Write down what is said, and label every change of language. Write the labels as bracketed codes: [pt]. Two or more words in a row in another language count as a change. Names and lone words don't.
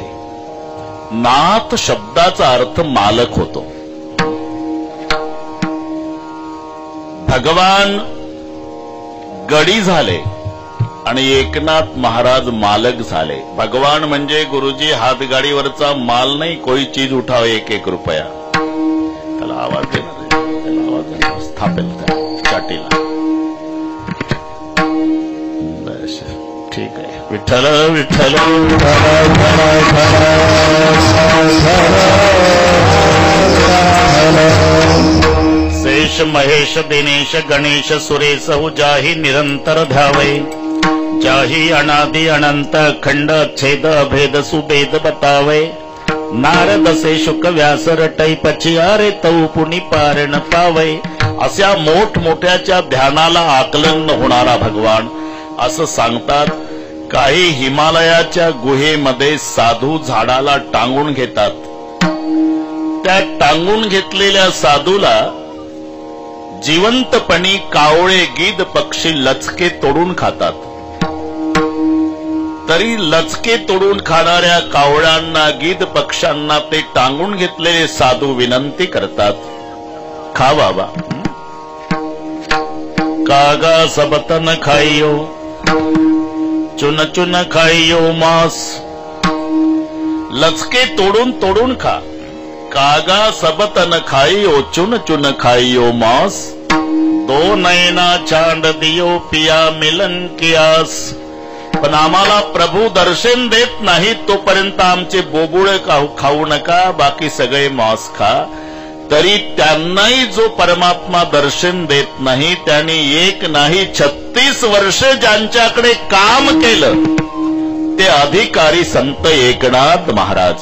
[mr] नाथ शब्दाचा अर्थ मालक होतो. भगवान गडी झाले आणि एकनाथ महाराज मालक झाले. भगवान म्हणजे गुरुजी हातगाडीवरचा माल नाही, [hi] कोई चीज उठाव 1-1 रुपया. [mr] त्याला आवाज देणार, त्याला आवाज देणार, स्थापेल त्या चाटीला. ठीक आहे. [bra] विठ्ठल विठ्ठल शेष महेश दिनेश गणेश सुरेश जाही निरंतर ध्यावे. जाही अनादि अनंत खंड छेद अभेद सुभेद बतावे. नारद से शुक व्यास रटई पचियारे तऊ पुनि पारण पावे. [mr] अशा मोठमोठ्याच्या ध्यानाला आकलन न होणारा भगवान असं सांगतात. काही हिमालयाच्या गुहेमध्ये साधू झाडाला टांगून घेतात. त्या टांगून घेतलेल्या साधूला जिवंतपणी कावळे गीद पक्षी लचके तोडून खातात. तरी लचके तोडून खाणाऱ्या कावळ्यांना गीद पक्ष्यांना ते टांगून घेतलेले साधू विनंती करतात, खा बाबा. [hi] कागा सबतन खाइयो चुन चुन खाइयो मांस. [mr] लचके तोडून तोडून खा. [hi] कागा सबतन खाइयो चुन चुन खाइयो मांस. दो नैना चांद दियो पिया मिलन की आस. [mr] पण आम्हाला प्रभू दर्शन देत नाही तोपर्यंत आमचे बोबुळे खाऊ नका, बाकी सगळे मांस खा. तरी त्यांनाही जो परमात्मा दर्शन देत नाही त्यांनी एक नाही 36 वर्ष ज्यांच्याकडे काम केलं ते अधिकारी संत एकनाथ महाराज.